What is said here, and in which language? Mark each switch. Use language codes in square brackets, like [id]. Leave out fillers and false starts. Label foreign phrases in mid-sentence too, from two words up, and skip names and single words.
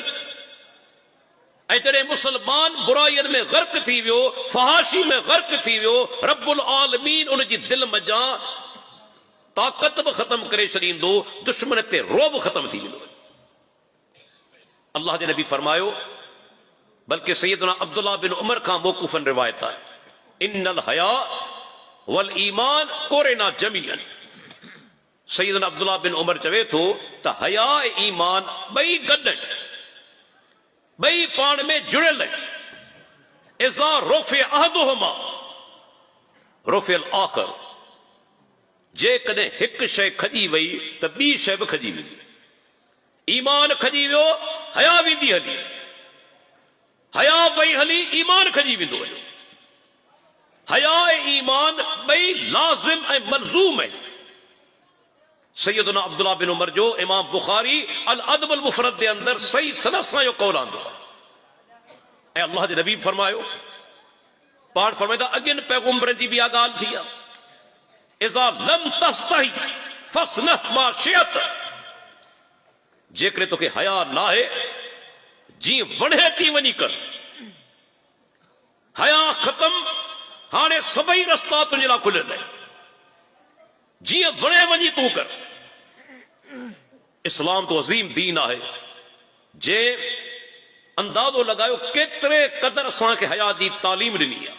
[sd] ऐं जॾहिं मुसलमान बुराइयुनि में गर्क थी वियो, फहाशी में गर्क थी वियो, [ar] رب العالمين [sd] उन जी दिल मज़ां ताक़त बि ख़त्म करे छॾींदो, दुश्मन ते रोब ख़त्म थी वेंदो। अल्लाह जे नबी फरमायो, बल्कि सैयदना अब्दुल्लाह बिन उमर खां मौकूफन रिवायत आहे, [ar] إن الحياء والإيمان قرناء جميعا. [sd] सैयदना अब्दुल्लाह बिन उमर चवे थो त हया ऐं ईमान ॿई गॾु आहिनि, ॿई पाण में जुड़ियल आहिनि। [ar] إذا رفع أحدهما رفع الآخر. [sd] जेकॾहिं हिकु शइ खॼी वई त ॿी शइ बि खॼी वेंदी। ईमान खॼी वियो, हया वेंदी हली, हया वई हली, ईमान खॼी वेंदो वञो। हया ऐं ईमान ॿई लाज़िम ऐं मलज़ूम आहिनि। सैयदना अब्दुल्लाह बिन उमर जो इमाम बुखारी अल अदब अल मुफ़रद जे अंदर सही सनद सां इहो कौल आंदो आहे। ऐं अल्लाह जे नबी फरमायो, पाण फरमाईंदा अॻियनि पैगंबरनि जी बि इहा ॻाल्हि थी आहे, [ar] إذا لم تستحي فاصنع ما شئت. [sd] जेकॾहिं तोखे हया न आहे, जीअं वणे थी वञी कर। हया ख़त्म, हाणे सभई रस्ता तुंहिंजे लाइ खुलियल आहिनि, जीअं वणे वञी तूं कर। इस्लाम तो अज़ीम दीन आहे जे अंदाज़ो लगायो केतिरे क़दर असांखे हया जी तालीम ॾिनी आहे।